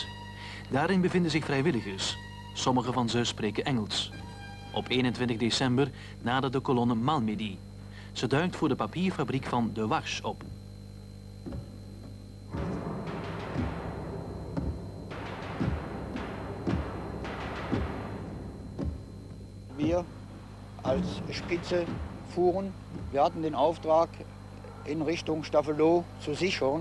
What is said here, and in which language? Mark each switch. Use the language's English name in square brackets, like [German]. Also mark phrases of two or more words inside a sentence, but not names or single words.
[Dutch] Daarin bevinden zich vrijwilligers. Sommige van ze spreken Engels. Op 21 december nadert de kolonne Malmedy. Ze duikt voor de papierfabriek van De Wasch op. [German] Wir als Spitze fuhren. Wir hatten den Auftrag, in Richtung Staffelow zu sichern.